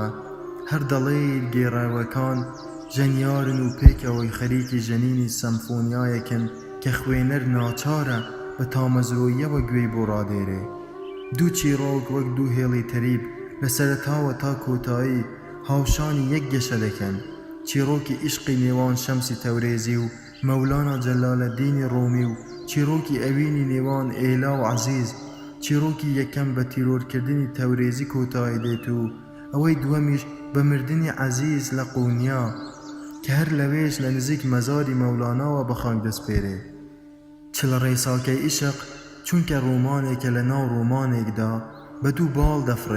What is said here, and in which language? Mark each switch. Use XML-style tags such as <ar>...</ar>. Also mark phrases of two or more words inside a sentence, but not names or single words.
<ckb>هەر دەڵێر گێڕاوەکان ژەنیارن و پێکەوەی خەریکی ژەنینی سەمفۆنیایەکن کە خوێنەر ناچارە بە تامەزرۆییەوە گوێی بۆ ڕادێرێ. دوو چیرۆک وەک دوو هێڵی تەریب لە سەرەتاوە تا کۆتایی هاوشانی یەک گەشە دەکەن. چیرۆکی عیشقی نێوان شەمسی تەورێزی و مولانا جلال الدین رومی و چیرۆکی ئەوینی نێوان ئێلا و عەزیز، چیرۆکی یەکەم بە تیرۆرکردنی تەورێزی کۆتایی دێت و ئەوەی دووەمیش بە مردنی عەزیز لە قونیا کە هەر لەوێش لە نزیک مەزاری مەولاناوە بە خاک دەسپێرێ. چل ڕێساکەی ئیشق چونکە ڕۆمانێکە لە ناو ڕۆمانێکدا بە دوو باڵ دەفڕێ.</ckb>